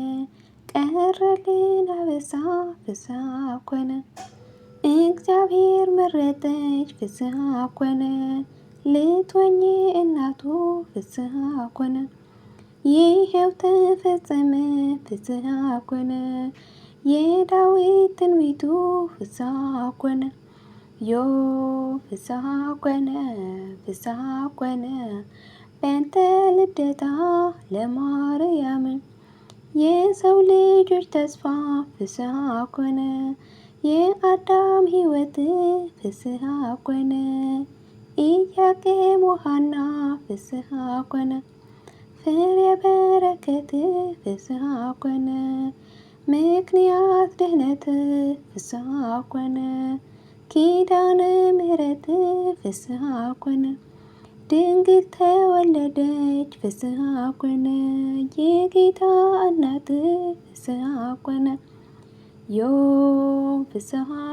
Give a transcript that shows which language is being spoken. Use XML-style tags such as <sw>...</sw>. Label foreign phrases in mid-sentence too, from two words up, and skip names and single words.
<am>ቀረልን አበሳ</am> <gez>ፍስሐ ኮነ</gez> <am>እግዚአብሔር መረጠች</am> <gez>ፍስሐ ኮነ</gez> <am>ልትሆኚ እናቱ</am> <gez>ፍስሐ ኮነ</gez> <am>ይሄው ተፈጸመ</am> <gez>ፍስሐ ኮነ</gez> <am>የዳዊት ትንቢቱ</am> <gez>ፍስሐ ኮነ</gez> <am>ዮ ፍስሐ</am> <gez>ኮነ በእንተ ልደታ ለማርያም</gez> <am>የሰው ልጆች ተስፋ</am> <gez>ፍስሐ ኮነ</gez> <am>የአዳም ሕይወት</am> <gez>ፍስሐ ኮነ</gez> <am>ኢያቄም ወሐና</am> <gez>ፍስሐ ኮነ</gez> <am>ፍሬ በረከት</am> <gez>ፍስሐ ኮነ</gez> <am>ምክንያት ድኅነት</am> <gez>ፍስሐ ኮነ</gez> <am>ኪዳነ ምሕረት</am> <gez>ፍስሐ ኮነ</gez> <am>ድንግል ተወለደች</am> <gez>ፍስሐ ኮነ</gez> <am>የጌታ እናት</am> <gez>ፍስሐ ኮነ</gez> <am>ዮ ፍስሐ</am>